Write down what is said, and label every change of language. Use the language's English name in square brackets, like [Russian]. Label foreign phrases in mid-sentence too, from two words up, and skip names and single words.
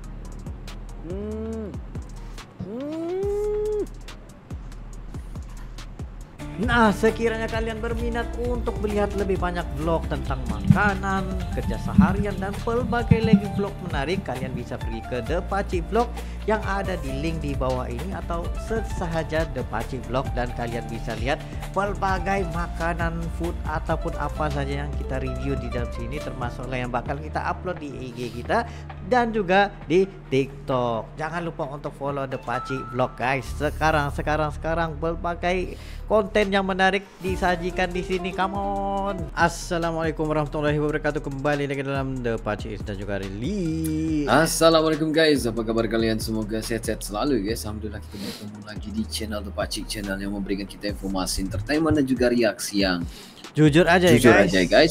[Malay] Nah, sekiranya kalian berminat untuk melihat lebih banyak vlog tentang makanan, kerja seharian, dan pelbagai lagi vlog menarik, kalian bisa pergi ke The Pakcik Vlog yang ada di link di bawah ini, atau search sahaja The Pakcik Vlog dan kalian bisa lihat pelbagai makanan, food, ataupun apa saja yang kita review di dalam sini, termasuklah yang bakal kita upload di IG kita dan juga di TikTok. Jangan lupa untuk follow The Pakcik Vlog, guys. [Indonesian] Sekarang berbagai konten yang menarik disajikan di sini. [English] Come on. [Arabic] السلام عليكم ورحمة الله وبركاته. [Indonesian] Kembali lagi dalam The Pakcik dan juga Rili. Assalamualaikum guys, apa kabar kalian? Semoga sehat-sehat selalu guys. Alhamdulillah kita bertemu lagi di channel The Pakcik, channel yang memberikan kita informasi, entertainment dan juga reaksi yang Jujur aja guys.